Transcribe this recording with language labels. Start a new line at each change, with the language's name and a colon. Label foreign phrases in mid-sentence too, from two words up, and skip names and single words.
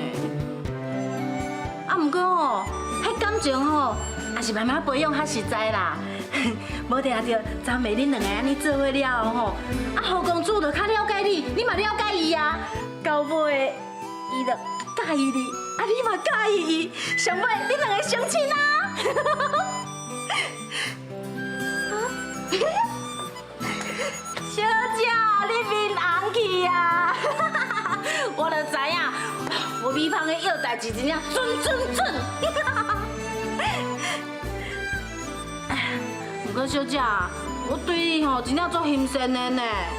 Min Nan Chinese: 啊，毋过吼，迄感情吼，也是慢慢培养较实在啦。无定着昨暝恁两个安尼做伙了后吼，啊，何公主就较了解你，你嘛了解伊啊。到尾，伊就介意你，啊，你嘛介意伊，上尾恁两个相亲啊！小姐，你面红去啊！我就知影，我咪芳的要代志真正准。不过小姐，我对你吼真正足欣赏的呢。